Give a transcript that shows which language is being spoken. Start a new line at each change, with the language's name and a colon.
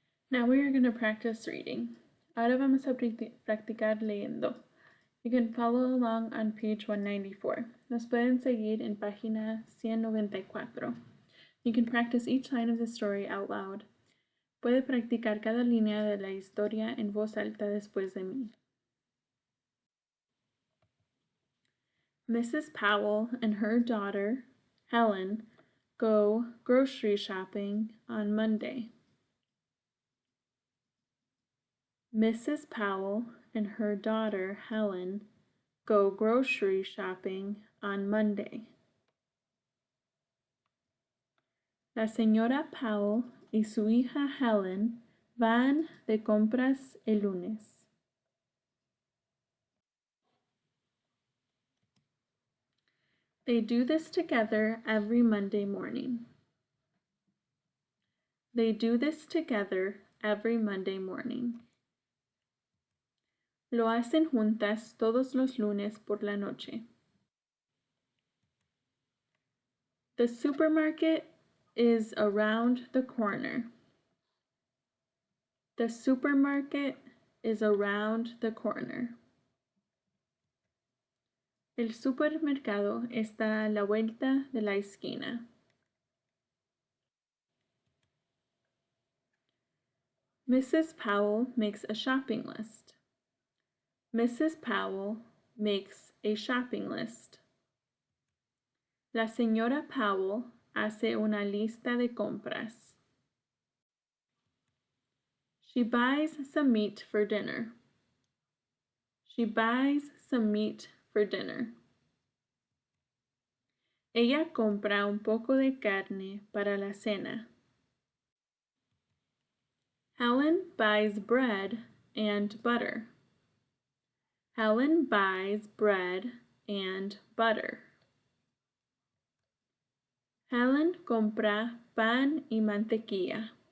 English: Now we are going to practice reading.
Spanish: Ahora vamos a practicar leyendo.
English: You can follow along on page 194.
Spanish: Nos pueden seguir en página 194.
English: You can practice each line of the story out loud.
Spanish: Puede practicar cada línea de la historia en voz alta después de mí.
English: Mrs. Powell and her daughter, Helen, go grocery shopping on Monday. Mrs. Powell and her daughter, Helen, go grocery shopping on Monday.
Spanish: La señora Powell y su hija Helen van de compras el lunes.
English: They do this together every Monday morning. They do this together every Monday morning.
Spanish: Lo hacen juntas todos los lunes por la noche.
English: The supermarket is around the corner. The supermarket is around the corner.
Spanish: El supermercado está a la vuelta de la esquina.
English: Mrs. Powell makes a shopping list. Mrs. Powell makes a shopping list.
Spanish: La señora Powell hace una lista de compras.
English: She buys some meat for dinner. She buys some meat for dinner.
Spanish: Ella compra un poco de carne para la cena.
English: Helen buys bread and butter. Helen buys bread and butter.
Spanish: Helen compra pan y mantequilla.